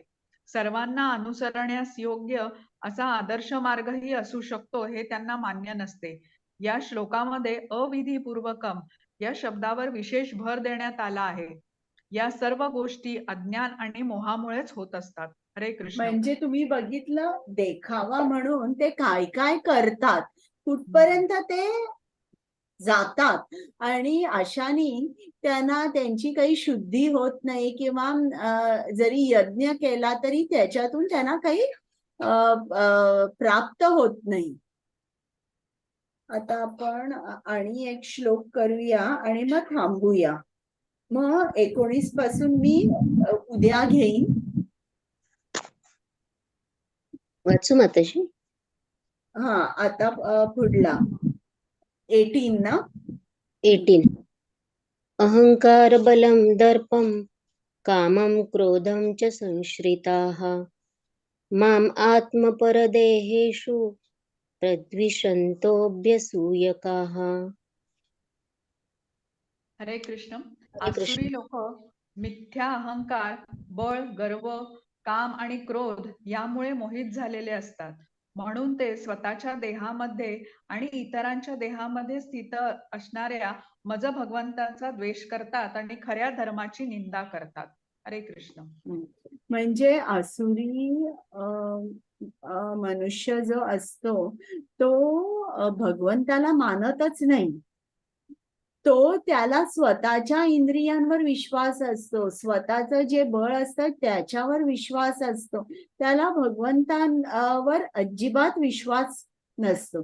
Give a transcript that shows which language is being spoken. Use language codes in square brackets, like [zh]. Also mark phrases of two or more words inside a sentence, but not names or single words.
[mr] सर्वांना अनुसरण्यास योग्य असा आदर्श मार्गही असू शकतो हे त्यांना मान्य नसते. या श्लोकामध्ये अविधिपूर्वकम या शब्दावर विशेष भर देण्यात आला आहे. या सर्व गोष्टी अज्ञान आणि मोहामुळेच होत असतात. हरे कृष्ण. म्हणजे तुम्ही बघितलं, देखावा म्हणून ते काय काय करतात, कुठपर्यंत ते जातात आणि अशाने त्यांना त्यांची काही शुद्धी होत नाही किंवा जरी यज्ञ केला तरी त्याच्यातून त्यांना काही प्राप्त होत नाही. आता आपण आणि एक श्लोक करूया आणि मग थांबूया. मग 19 पासून मी उद्या घेईन. वाचू माताजी? हा, आता पुढला 18 ना. 18. [sa] अहंकार बलं दर्पं कामं क्रोधं च संश्रिताः माम् आत्मपरदेहेषु प्रद्विषन्तोऽभ्यसूयकाः. [mr] हरे कृष्ण. हरे कृष्ण. आसुरी लोक मिथ्या अहंकार, बळ, गर्व, काम आणि क्रोध यामुळे मोहित झालेले असतात. म्हणून ते स्वतःच्या देहामध्ये आणि इतरांच्या देहामध्ये स्थित असणाऱ्या मज भगवंताचा द्वेष करतात आणि खऱ्या धर्माची निंदा करतात. हरे कृष्ण. म्हणजे आसुरी मनुष्य जो असतो तो भगवंताला मानतच नाही. तो त्याला स्वतःच्या इंद्रियांवर विश्वास असतो, स्वतःचं जे बळ असतं त्याच्यावर विश्वास असतो, त्याला भगवंतांवर अजिबात विश्वास नसतो.